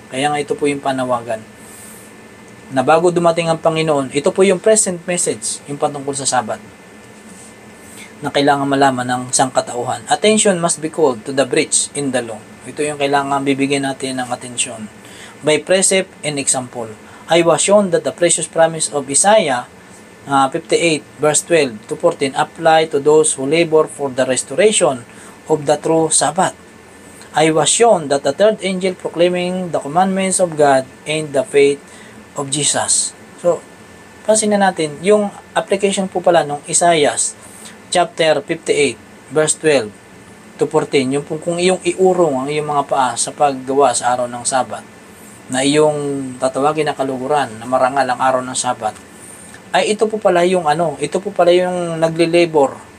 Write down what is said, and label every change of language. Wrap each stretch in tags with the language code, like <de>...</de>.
<tl>Kaya nga ito po yung panawagan na bago dumating ang Panginoon, ito po yung present message, yung patungkol sa Sabat, na kailangan malaman ng sangkatauhan.</tl> <en>Attention must be called to the breach in the law.</en> <tl>Ito yung kailangan bibigyan natin ng atensyon.</tl> <en>By precept and example, I was shown that the precious promise of Isaiah 58 verse 12 to 14 apply to those who labor for the restoration of the true Sabbath. I was shown that the third angel proclaiming the commandments of God and the faith of Jesus.</en> <tl>So, pansinin natin, yung application po pala ng Isaiah chapter 58 verse 12 to 14, yung kung iyong iurong ang iyong mga paa sa paggawa sa araw ng Sabat, na iyong tatawagin na kaluguran na marangal ang araw ng Sabat, ay ito po pala yung nagle-labor.</tl>